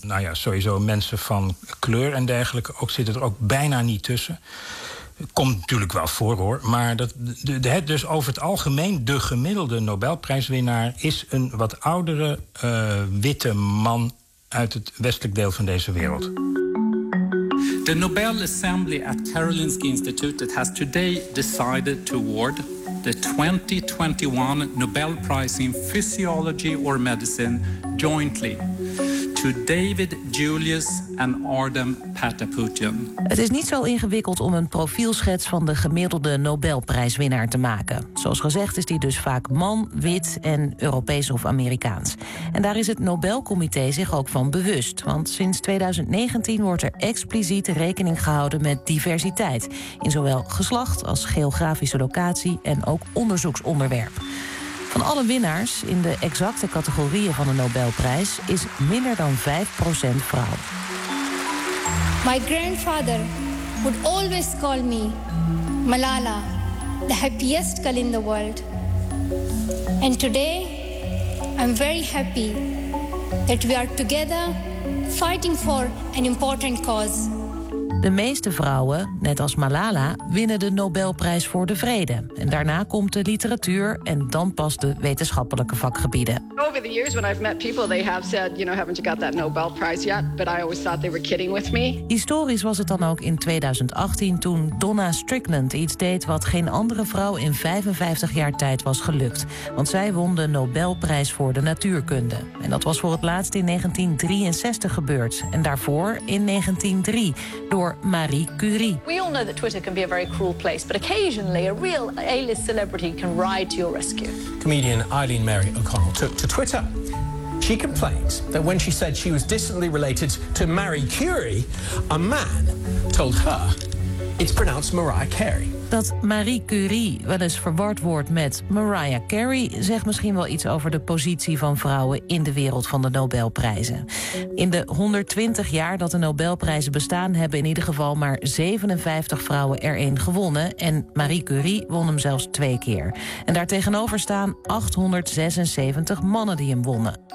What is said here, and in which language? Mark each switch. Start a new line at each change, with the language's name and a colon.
Dutch: Nou ja, sowieso mensen van kleur en dergelijke. Ook zit er ook bijna niet tussen. Komt natuurlijk wel voor, hoor. Maar dus over het algemeen, de gemiddelde Nobelprijswinnaar is een wat oudere witte man uit het westelijk deel van deze wereld.
English: The Nobel Assembly at Karolinska Institutet has today decided to award the 2021 Nobel Prize in Physiology or Medicine jointly to David Julius en Artem Patapoutian.
Dutch: Het is niet zo ingewikkeld om een profielschets van de gemiddelde Nobelprijswinnaar te maken. Zoals gezegd is die dus vaak man, wit en Europees of Amerikaans. En daar is het Nobelcomité zich ook van bewust. Want sinds 2019 wordt er expliciet rekening gehouden met diversiteit in zowel geslacht als geografische locatie en ook onderzoeksonderwerp. Van alle winnaars in de exacte categorieën van de Nobelprijs is minder dan 5% vrouw.
English: My grandfather would always call me Malala, the happiest girl in the world. And today I'm very happy that we are together fighting for an important cause.
Dutch: De meeste vrouwen, net als Malala, winnen de Nobelprijs voor de vrede. En daarna komt de literatuur en dan pas de wetenschappelijke vakgebieden.
English: Over the years when I've met people, they have said, you know, haven't you got that Nobel Prize yet? But I always thought they were kidding with me.
Dutch: Historisch was het dan ook in 2018 toen Donna Strickland iets deed wat geen andere vrouw in 55 jaar tijd was gelukt. Want zij won de Nobelprijs voor de natuurkunde. En dat was voor het laatst in 1963 gebeurd. En daarvoor in 1903. Door Marie Curie.
English: We all know that Twitter can be a very cruel place, but occasionally a real A-list celebrity can ride to your rescue. Comedian Eileen Mary O'Connell took to Twitter. She complained that when she said she was distantly related to Marie Curie, a man told her it's pronounced Mariah Carey.
Dutch: Dat Marie Curie wel eens verward wordt met Mariah Carey zegt misschien wel iets over de positie van vrouwen in de wereld van de Nobelprijzen. In de 120 jaar dat de Nobelprijzen bestaan hebben in ieder geval maar 57 vrouwen er een gewonnen. En Marie Curie won hem zelfs 2 keer. En daartegenover staan 876 mannen die hem wonnen.